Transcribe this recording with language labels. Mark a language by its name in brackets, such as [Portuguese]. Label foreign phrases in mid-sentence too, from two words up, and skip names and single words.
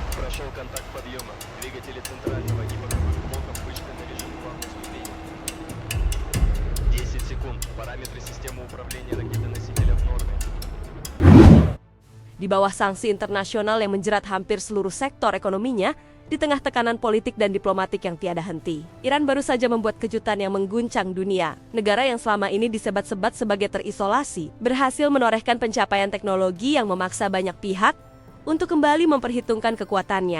[Russian] Пошел контакт подъема. Двигатели центрального и боковых блоков вышли на режим плавной ступени. 10 секунд. Параметры системы управления ракеты-носителя в норме. [Indonesian] Di bawah sanksi internasional yang menjerat hampir seluruh sektor ekonominya, di tengah tekanan politik dan diplomatik yang tiada henti, Iran baru saja membuat kejutan yang mengguncang dunia. Negara yang selama ini disebat-sebat sebagai terisolasi, berhasil menorehkan pencapaian teknologi yang memaksa banyak pihak untuk kembali memperhitungkan kekuatannya.